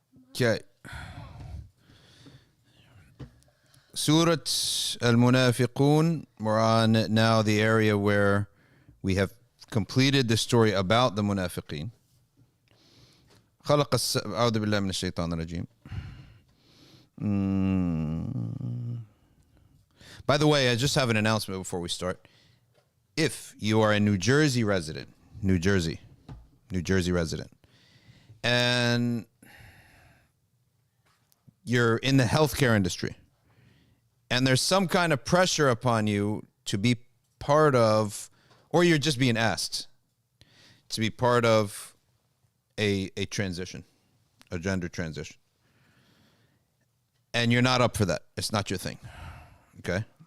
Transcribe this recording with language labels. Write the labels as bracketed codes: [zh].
[en] Okay. Surat Al-Munafiqoon. We're on now the area where we have completed the story about the Munafiqeen. [ar] أعوذ بالله من الشيطان الرجيم. [en] By the way, I just have an announcement before we start. If you are a New Jersey resident, New Jersey resident, and you're in the healthcare industry, and there's some kind of pressure upon you to be part of, or you're just being asked to be part of a transition, a gender transition, and you're not up for that, it's not your thing, okay?